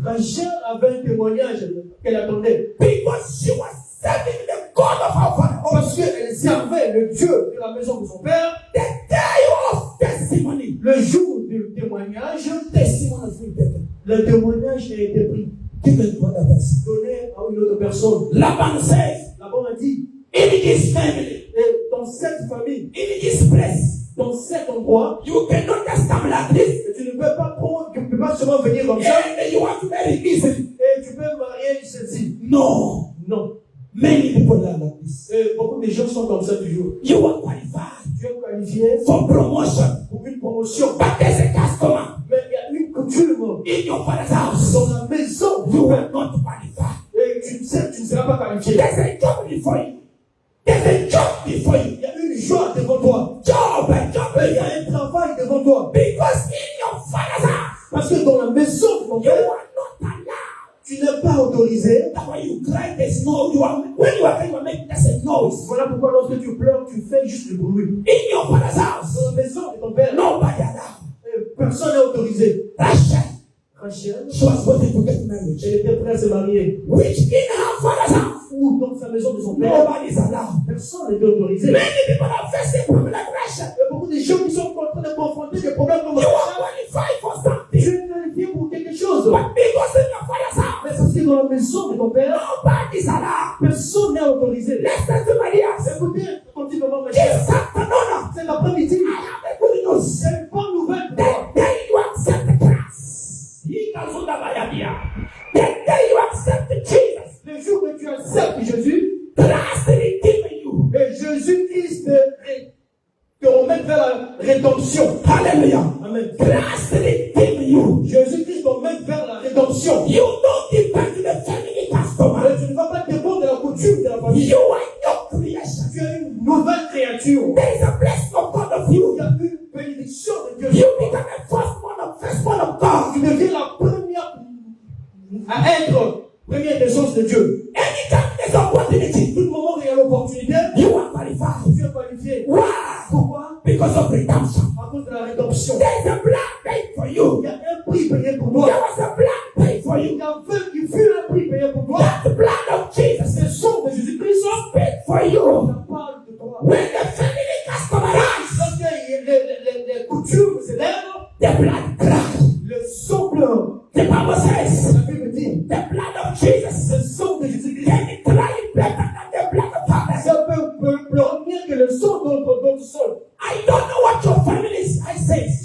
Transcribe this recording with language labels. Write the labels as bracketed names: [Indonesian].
[French] Rachel avait un témoignage qu'elle attendait. [English] Because she was serving the God of her father. [French] Parce qu'elle servait le Dieu de la maison de son père. [English] The day of testimony. [French] Le jour du témoignage, [English] Testimony has been taken. [French] le témoignage a été pris. [English] Given to another person. [French] Donné à une autre personne. [English] Laban says, [French] Laban a dit, [English] in his family, [French] et dans cette famille, [English] in his place, [French] dans cet endroit, [English] you cannot just come like this. [French] tu ne peux pas prendre, tu ne peux pas seulement venir comme ça. [English] And you want to marry easily. [French] Et tu peux marier celle-ci. [English] No. [French] Non. [English] Many people are like this. [French] Et beaucoup de gens sont comme ça toujours. [English] You are qualified [French] Tu es qualifié [English] for promotion. [French] pour une promotion. [English] But there's a customer [French] Mais il y a une coutume [English] in your father's house. [French] dans la maison. [English] You are not qualified. [French] Et tu ne seras pas qualifié. [English] There's a job before you. There's a job before you. [French] Il y a une joie devant toi. [English] Job and job. [French] Et il y a un travail devant toi. [English] Because in your father's house, [French] Parce que dans la maison de ton [English] you [French] père, [English] are not allowed. [French] tu n'es pas autorisé. [English] That's why you cry, there's no, you are, when you are crying, you are making just a noise. [French] Voilà pourquoi lorsque tu pleures, tu fais juste du bruit. [English] In your father's house, [French] Dans la maison de ton père, [English] nobody allowed. [French] Personne n'est autorisé. [English] Rachel, She was wanting to get married. [French] elle était prête à se marier. [English] Which in her father's house, [French] Ou dans sa maison de son père, [English] nobody is allowed. [French] personne n'était autorisé. [English] Many people are facing problem like Rachel. [French] Il y a beaucoup de gens qui sont en train de confronter des problèmes comme [English] You are [French] ça. [English] qualified for [French] Tu [English] something. [French] es qualifié pour quelque chose. [English] But because in your father's house, [French] Mais parce que dans la maison de ton père, [English] nobody is allowed. [French] personne n'est autorisé. [English] Listen to my ears. [French] Écoutez, continuellement, mes chers. [English] This afternoon, [French] Cet après-midi, [English] I have a good news. [French] c'est une bonne nouvelle pour [English] The [French] toi. [English] day you accept the cross, the day you accept Jesus, [French] Le jour que tu acceptes Jésus, [English] Christ redeem you. [French] et Jésus-Christ te remet vers la rédemption. [English] Hallelujah. [French] Amen. [English] Christ redeem you. [French] Jésus-Christ te remet vers la rédemption. [English] You don't depend on the family customer. [French] Mais tu ne vas pas dépendre de la coutume de la famille. [English] You are your creation. [French] Tu es une nouvelle créature. [English] There is a blessing of God of [French] Il [English] you. [French] y a une bénédiction de Dieu. [English] You become a firstborn of God. [French] Tu deviens la première à être première naissance de Dieu. [English] Anytime there's opportunity, [French] Tout le moment où il y a l'opportunité, [English] you are qualified. [French] tu es qualifié. [English] Why? [French] Pourquoi? [English] Because of redemption. [French] À cause de la rédemption. [English] There's a blood paid for you. [French] Il y a un prix payé pour [English] There [French] toi. [English] was a blood paid for you. [French] Il fut un prix payé pour toi. [English] That blood of Jesus [French] C'est le sang de Jésus-Christ [English] paid for you. [French] ça parle de toi. [English] When the family customer rise, [French] Lorsque les coutumes s'élèvent, [English] the blood cries. [French] le sang pleure. [English] The Bible says, [French] La Bible dit, [English] the blood of Jesus [French] le sang de Jésus-Christ, [English] can cry better than the blood of others. [French] ça peut pleurer mieux que le sang d'autres sol. [English] I don't know what your family says.